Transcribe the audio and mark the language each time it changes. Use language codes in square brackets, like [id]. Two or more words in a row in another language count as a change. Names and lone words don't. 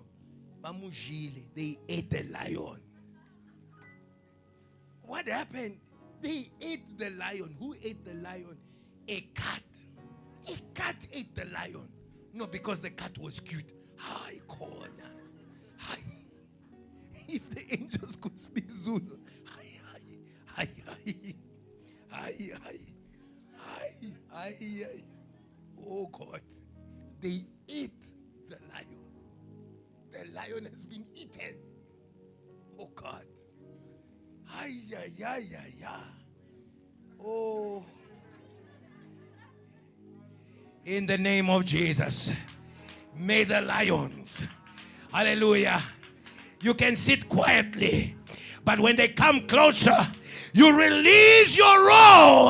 [en] They ate the lion. What happened? They ate the lion. Who ate the lion? A cat. A cat ate the lion. No, because the cat was cute. Hi, corner. Hi. If the angels could speak Zulu. Hi, hi, hi, hi. Hi, hi, hi, hi, hi. Oh God. They ate the lion. The lion has been eaten. Oh God. Ay, ay, ay, ay, ay. Oh. In the name of Jesus, may the lions, hallelujah, you can sit quietly, but when they come closer, you release your roar.